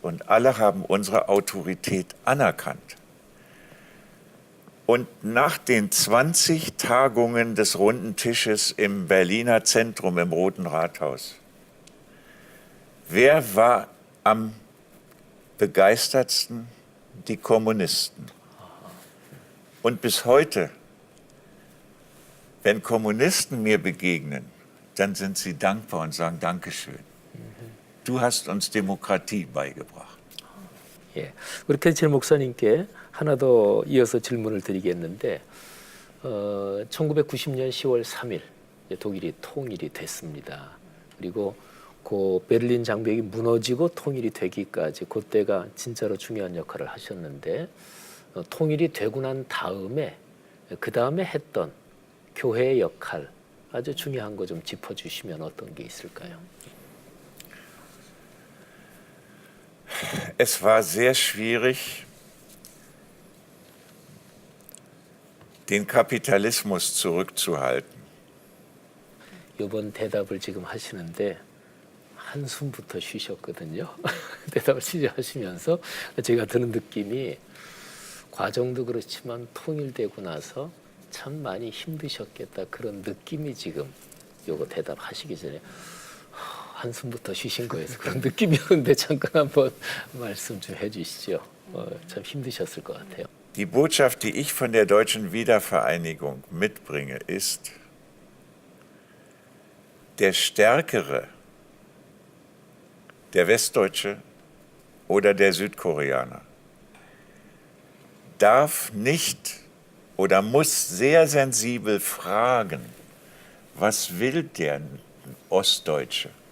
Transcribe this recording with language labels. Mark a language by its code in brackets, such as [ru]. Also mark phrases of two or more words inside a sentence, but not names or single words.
[de] Und alle haben unsere Autorität anerkannt. Und nach den 20 Tagungen des Runden Tisches im Berliner Zentrum im Roten Rathaus, wer war am begeistertsten? Die Kommunisten. Und bis heute, wenn Kommunisten mir begegnen, dann sind sie dankbar und sagen Dankeschön. Du hast uns Demokratie beigebracht. [ko] 예, 우리 캐칠 목사님께 하나 더 이어서 질문을 드리겠는데 1990년 10월 3일 독일이 통일이 됐습니다. 그리고 그 베를린 장벽이 무너지고 통일이 되기까지 그때가 진짜로 중요한 역할을 하셨는데 통일이 되고 난 다음에 그 다음에 했던 교회의 역할 아주 중요한 거 좀 짚어주시면 어떤 게 있을까요? [de] Es war sehr schwierig, den Kapitalismus zurückzuhalten. [ko] 이번 대답을 지금 하시는데 한숨부터 쉬셨거든요. 대답을 시작하시면서 제가 드는 느낌이 과정도 그렇지만 통일되고 나서 참 많이 힘드셨겠다 그런 느낌이 지금 요거 대답하시기 전에 한숨부터 쉬신 거에서 그런 느낌이었는데 잠깐 한번 말씀 좀 해주시죠. 참 힘드셨을 것 같아요. [de] Die Botschaft, die ich von der deutschen Wiedervereinigung mitbringe, ist, der Stärkere, der Westdeutsche oder der Südkoreaner, darf nicht oder muss sehr sensibel fragen, was will der Ostdeutsche?